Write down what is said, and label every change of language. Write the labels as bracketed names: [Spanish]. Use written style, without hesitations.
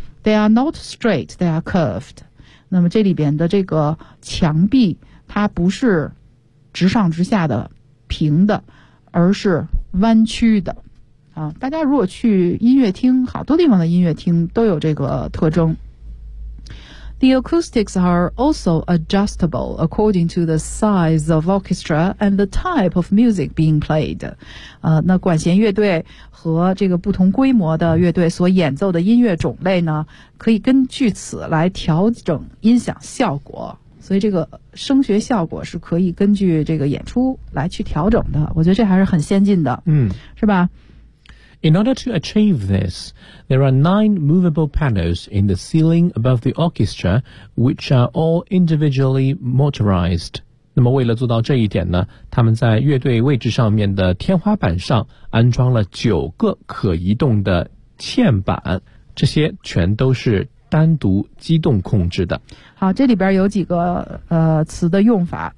[English] They are not straight, they are curved. [Chinese] 那么这里边的这个墙壁它不是直上直下的平的，而是弯曲的。啊，大家如果去音乐厅，好多地方的音乐厅都有这个特征。 [English] The acoustics are also adjustable according to the size of orchestra and the type of music being played. [Chinese] 那管弦乐队和这个不同规模的乐队所演奏的音乐种类呢，可以根据此来调整音响效果。所以这个声学效果是可以根据这个演出来去调整的。我觉得这还是很先进的。嗯，是吧？ [English] In order to achieve this, there are 9 movable panels in the ceiling above the orchestra, which are all individually motorized. [Chinese] 那么为了做到这一点呢，他们在乐队位置上面的天花板上安装了9个可移动的嵌板，这些全都是单独机动控制的。好，这里边有几个词的用法。